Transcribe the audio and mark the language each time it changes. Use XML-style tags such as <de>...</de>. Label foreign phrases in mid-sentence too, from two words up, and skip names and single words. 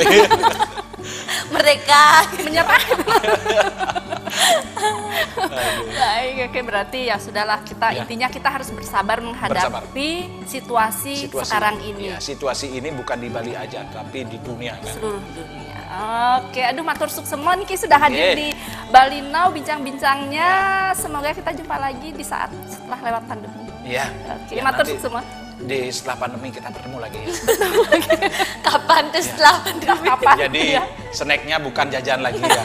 <id>mereka. Menyerah. Baik, oke, berarti ya sudahlah kita Ya. intinya kita harus bersabar menghadapi situasi sekarang ini. Ya, situasi ini bukan di Bali aja, tapi di dunia kan. Seluruh dunia. Oke, aduh</id> <ban>matur suk</ban> <id>semua nih sudah hadir Oke. di Bali Now bincang-bincangnya. Semoga kita jumpa lagi di saat setelah lewat pandemi. Iya. Oke, Ya, matur nanti suk semua. di setelah pandemi kita bertemu lagi. Kapan tuh setelah pandemi? Kapan? Jadi Ya. snacknya bukan jajan lagi ya.</id>